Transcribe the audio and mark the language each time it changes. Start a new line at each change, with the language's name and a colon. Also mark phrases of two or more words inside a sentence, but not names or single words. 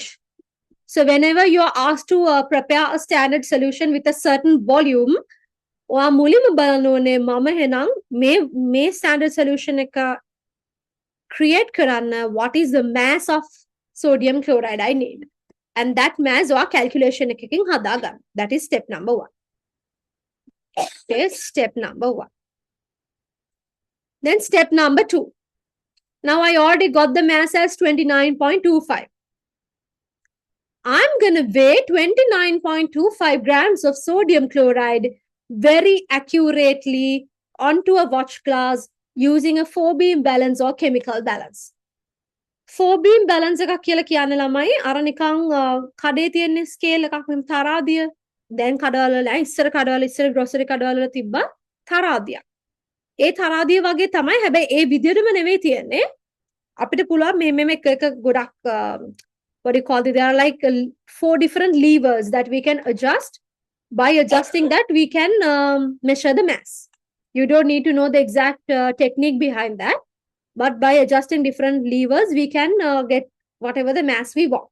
English: So whenever you are asked to prepare a standard solution with a certain volume,
Sinhala: ඔයා මුලින්ම බලන්න ඕනේ මම එහෙනම් මේ
English: standard solution
Sinhala: එක create කරන්න
English: what is the mass of sodium chloride I need. And that mass or calculation
Sinhala: එකකින් හදාගන්න.
English: That is step number 1. Okay, step number 1. Then step number 2. Now I already got the mass as 29.25. I'm going to weigh 29.25 grams of sodium chloride very accurately onto a watch glass using a 4-beam balance or chemical balance. 4-beam balance
Sinhala: එකක් කියලා කියන්නේ ළමයි අර නිකන් කඩේ තියෙන ස්කේල් එකක් මෙම් තරාදිය දැන් කඩවල ඉස්සර ග්‍රොසරි කඩවල තිබ්බ තරාදියක්. ඒ තරාදිය වගේ තමයි හැබැයි ඒ විදිහටම නෙවෙයි තියෙන්නේ. අපිට පුළුවන් මේ එක ගොඩක්
English: what do you call it? There are like 4 different levers that we can adjust. By adjusting that, we can measure the mass. You don't need to know the exact technique behind that. But by adjusting different levers, we can get whatever the mass we want.